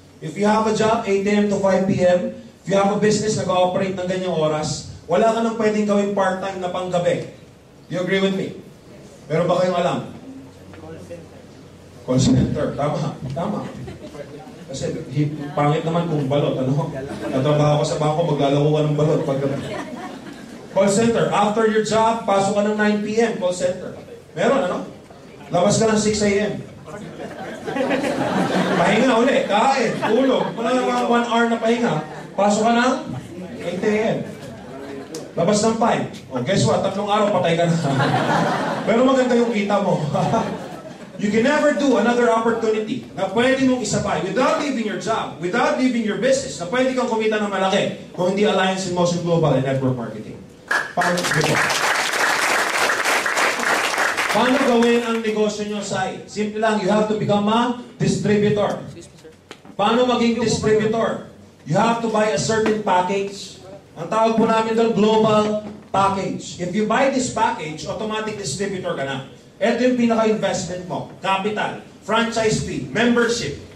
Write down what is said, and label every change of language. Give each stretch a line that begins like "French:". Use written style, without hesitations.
English: If you have a job, 8 a.m. to 5 p.m., if you have a business na nag-ooperate ng ganyang oras,
Filipino: wala ka nang pwedeng gawin part-time na panggabi.
English: You agree with me?
Filipino: Meron ba kayong alam? Call center. Tama. Tama. Kasi pangit naman kung balot. Ano? Natrabaho ka sa bangko, maglalaro ka ng balot paggabi.
English: Call center.
Filipino: After your job, pasok ka ng 9 p.m. Call center. Meron, ano? Labas ka ng 6 a.m. Pahinga uli. Kain. Tulog. Wala naman 1 hour na pahinga. Pasok ka ng 8 a.m. Labas ng 5. O, guess what? 3 araw patay ka na. Pero maganda yung kita mo.
English: You can never do another opportunity
Filipino: na pwede mong isabay
English: without leaving your job, without leaving your business,
Filipino: na pwede kang kumita ng malaki kung hindi
English: Alliance in Motion Global and Network Marketing.
Filipino: Paano ito? Paano gawin ang negosyo nyo, Sai?
English: Simple lang, you have to become a distributor.
Filipino: Paano maging distributor?
English: You have to buy a certain package.
Filipino: Ang tawag po namin doon,
English: global package. If you buy this package,
Filipino: automatic distributor ka na. Ito yung pinaka-investment mo.
English: Capital, franchise fee, membership.